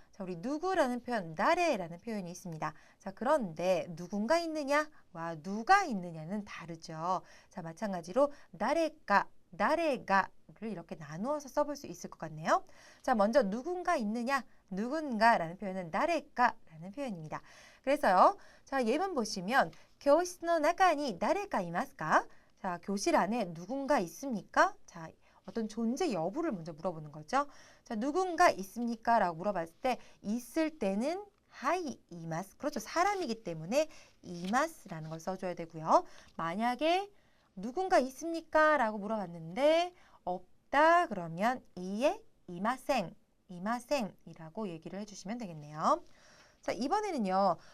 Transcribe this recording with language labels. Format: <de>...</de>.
<ko>자, 우리 누구라는 표현, 나래라는 표현이 있습니다. 자, 그런데 누군가 있느냐와 누가 있느냐는 다르죠. 자, 마찬가지로 나래가, 나래가를 이렇게 나누어서 써볼 수 있을 것 같네요. 자, 먼저 누군가 있느냐, 누군가라는 표현은 나래가라는 표현입니다. 그래서요. 자, 예문 보시면 교실</ko> <ja>の中に誰かいますか?</ja> <ko>자, 교실 안에 누군가 있습니까? 자, 어떤 존재 여부를 먼저 물어보는 거죠. 자, 누군가 있습니까? 라고 물어봤을 때 있을 때는 하이 이마스. 그렇죠. 사람이기 때문에 이마스라는 걸 써줘야 되고요. 만약에 누군가 있습니까? 라고 물어봤는데 없다 그러면 이에 이마생, 이마생이라고 얘기를 해주시면 되겠네요. 자, 이번에는요.</ko>